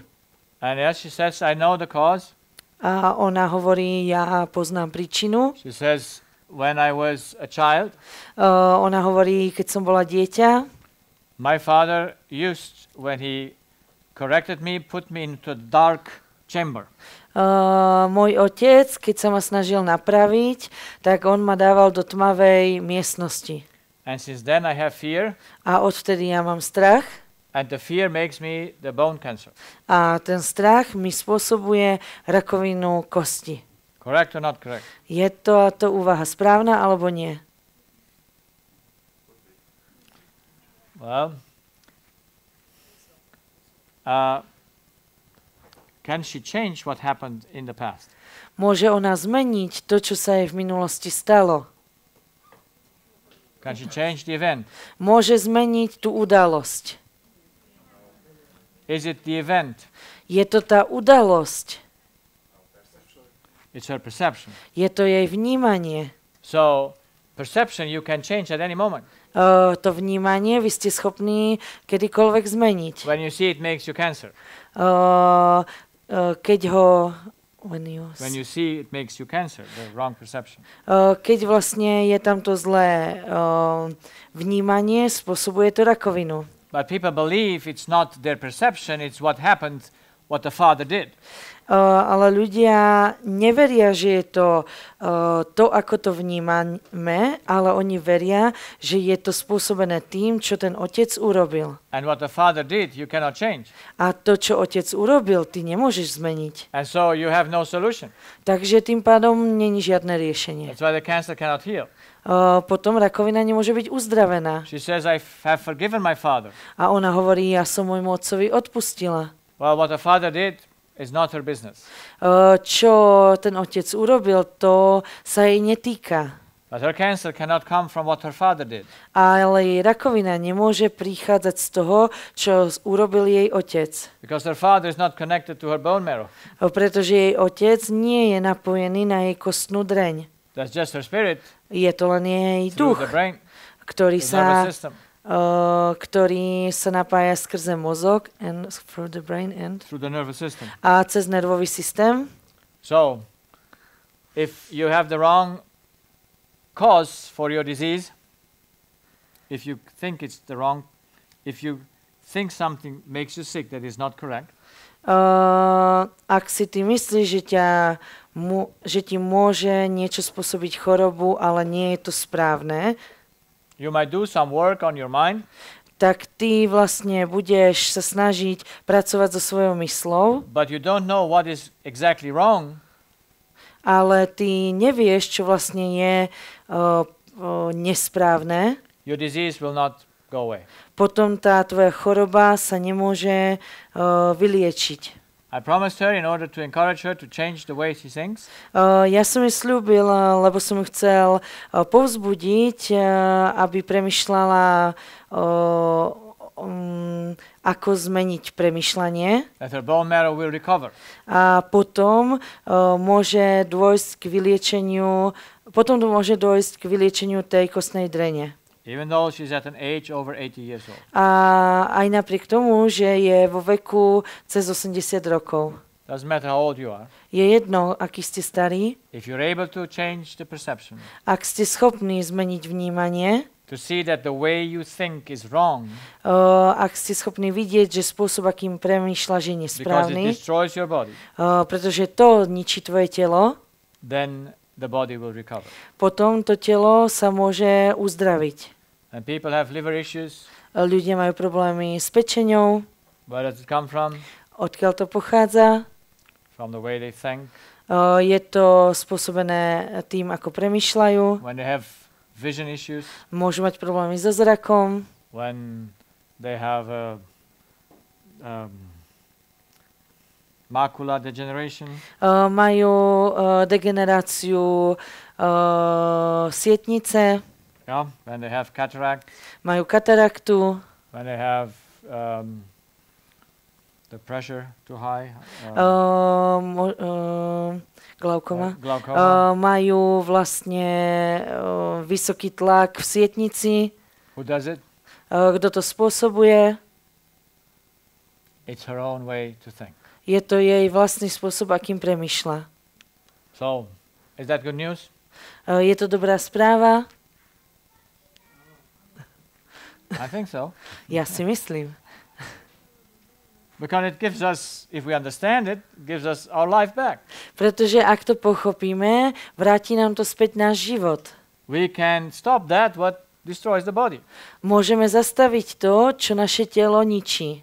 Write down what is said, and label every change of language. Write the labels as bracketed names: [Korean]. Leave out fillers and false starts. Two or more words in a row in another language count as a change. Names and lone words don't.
[English] And as she says, I know the cause. [Slovak] A ona hovorí, ja poznám príčinu. [English] She says, when I was a child, [Slovak] ona hovorí, keď som bola dieťa, [English] my father used, when he corrected me, put me into a dark chamber. [Slovak] Môj otec, keď sa ma snažil napraviť, tak on ma dával do tmavej miestnosti. [English] And since then I have fear. [Slovak] A odvtedy ja mám strach. [English] And the fear makes me the bone cancer. [Slovak] A ten strach mi spôsobuje rakovinu kosti. [English] Correct or not correct? [Slovak] Je to úvaha správna alebo nie? [English] Well, can she change what happened in the past? [Slovak] Môže ona zmeniť to, čo sa jej v minulosti stalo? [English] Can she change the event? [Slovak] Môže zmeniť tú udalosť. [English] Is it the event? [Slovak] Je to tá udalosť. [English] It's her perception. [Slovak] Je to jej vnímanie. [English] So, perception you can change at any moment. [Slovak] To vnímanie vy ste schopní kedykoľvek zmeniť. [English] When you see it makes you cancer. [Slovak] Keď ho... [English] When you see it makes you cancer, the wrong perception. [Slovak] Keď vlastne je tam to zlé vnímanie, spôsobuje to rakovinu. [English] But people believe it's not their perception, it's what happened, what the father did. [Slovak] Ale ľudia neveria, že je to, ako to vnímame, ale oni veria, že je to spôsobené tým, čo ten otec urobil. [English] And what the father did, you cannot change. [Slovak] A to, čo otec urobil, ty nemôžeš zmeniť. [English] And so you have no solution. [Slovak] Takže tým pádom není žiadne riešenie. [English] That's why the cancer cannot heal. [Slovak] Potom rakovina nemôže byť uzdravená. [English] She says, I have forgiven my father. [Slovak] A ona hovorí, ja som môjmu otcovi odpustila. [English] Well, what the father did is not her business. [Slovak] Čo ten otec urobil, to sa jej netýka. [English] But her cancer cannot come from what her father did. [Slovak] Ale jej rakovina nemôže prichádzať z toho, čo urobil jej otec. [English] Because her father is not connected to her bone marrow. [Slovak] Pretože jej otec nie je napojený na jej kostnú dreň. [English] That's just her spirit. [Slovak] Je to len jej duch, ktorý sa napája skrze mozog [English] and through the brain and through the nervous system. [Slovak] A cez nervový systém. [English] So, if you have the wrong cause for your disease, if you think it's the wrong, if you think something makes you sick that is not correct, [Slovak] ak si ty myslíš, že ti môže niečo spôsobiť chorobu, ale nie je to správne, [English] you might do some work on your mind. [Slovak] tak ty vlastne budeš sa snažiť pracovať so svojou myslou, [English] but you don't know what is exactly wrong, [Slovak] ale ty nevieš, čo vlastne je nesprávne, [English] your disease will not go away. [Slovak] potom tá tvoja choroba sa nemôže vyliečiť. [English] I promised her in order to encourage her to change the way she thinks. [Slovak] Ja som jej slúbil, lebo som ju chcel povzbudiť, aby premýšľala, ako zmeniť premýšľanie. [English] That her bone marrow will recover. [Slovak] A potom môže dôjsť k vyliečeniu tej kostnej drene. [English] Even though she's at an age over 80 years old. [Slovak] A aj napriek tomu, že je vo veku cez 80 rokov. [English] Doesn't matter how old you are. [Slovak] Je jedno, aký ste starí. [English] If you're able to change the perception. [Slovak] Ak ste schopní zmeniť vnímanie. [English] To see that the way you think is wrong. [Slovak] Ak ste schopní vidieť, že spôsob, akým premýšľaš, je nesprávny. [English] Because it destroys your body. [Slovak] Pretože to ničí tvoje telo. [English] Then the body will recover. [Slovak] Potom to telo sa môže uzdraviť. [English] And people have liver issues. [Slovak] Ľudia majú problémy s pečeňou. [English] Where does it come from? [Slovak] Odkiaľ to pochádza? [English] From the way they think. [Slovak] Je to spôsobené tým, ako premýšľajú. [English] When they have vision issues. [Slovak] Môžu mať problémy so zrakom. [English] When they have macular degeneration. [Slovak] Majú degeneráciu sietnice. [English] Yeah, when they have cataract. [Slovak] Majú kataraktu. [English] When they have the pressure too high. [Slovak] Glaukoma. [English] Glaucoma. [Slovak] Majú vlastne vysoký tlak v sietnici. [English] Who does it? [Slovak] Kto to spôsobuje? [English] It's her own way to think. [Slovak] Je to jej vlastný spôsob, akým premýšľa. [English] So, is that good news? [Slovak] Je to dobrá správa? [English] I think so. [Slovak] Ja si myslím. [English] Because it gives us, if we understand it, gives us our life back. [Slovak] Pretože ak to pochopíme, vráti nám to späť náš život. [English] We can stop that what destroys the body. [Slovak] Môžeme zastaviť to, čo naše telo ničí.